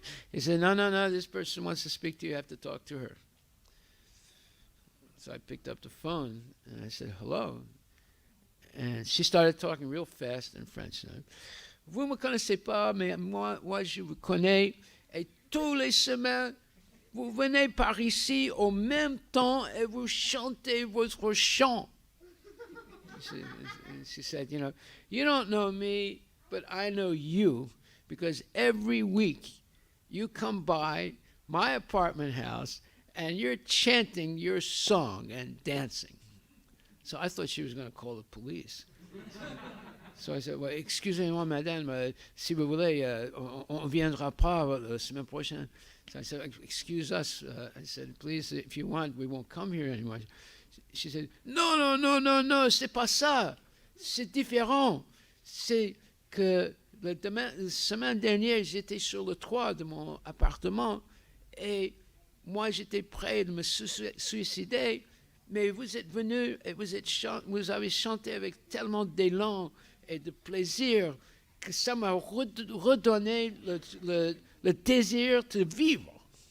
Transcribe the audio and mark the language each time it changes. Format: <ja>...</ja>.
<en>He said, No, this person wants to speak to you. You have to talk to her. So I picked up the phone and I said, "Hello." And she started talking real fast in French.</en> <fr>"Vous me connaissez pas, mais moi je vous connais. Et tous les semaines, vous venez par ici au même temps et vous chantez votre chant."</fr> <en>She said, "You don't know me, but I know you, because every week you come by my apartment house and you're chanting your song and dancing." So I thought she was going to call the police. So I said, "Well,</en> <fr>excusez-moi, madame, si vous voulez, on viendra pas la semaine prochaine."</fr> <en>So I said, "Excuse us." I said, "Please, if you want, we won't come here anymore." She said,</en> <fr>Non, c'est pas ça. C'est différent. C'est que la semaine dernière, j'étais sur le toit de mon appartement et moi, j'étais prêt de me suicider. Mais vous êtes venu et vous avez chanté avec tellement d'élan et de plaisir que ça m'a redonné le désir de vivre.</fr>